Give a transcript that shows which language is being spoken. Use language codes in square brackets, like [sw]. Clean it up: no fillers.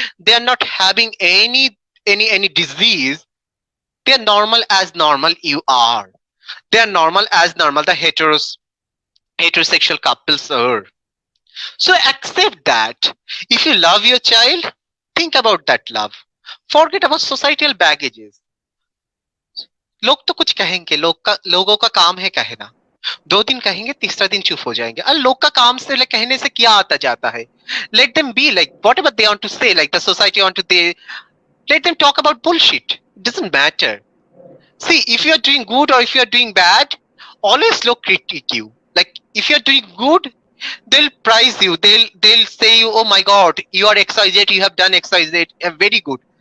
[en] They are not having any disease. They are normal as normal you are. They are normal as normal the heterosexual couples are. So accept that. If you love your child, think about that love. Forget about societal baggages. [hi] लोग तो कुछ कहेंगे, लोगों का काम है कहना। 2 दिन कहेंगे, तीसरा दिन चुप हो जाएंगे। लोग का काम से कहने से क्या आता जाता है? [en] Let them be like whatever they want to say, like the society want to they let them talk about bullshit. It doesn't matter. See, if you are doing good or if you are doing bad, always look critique you. Like if you are doing good, they'll prize you. They'll say you, oh my god, you are XYZ, you have done XYZ, very good.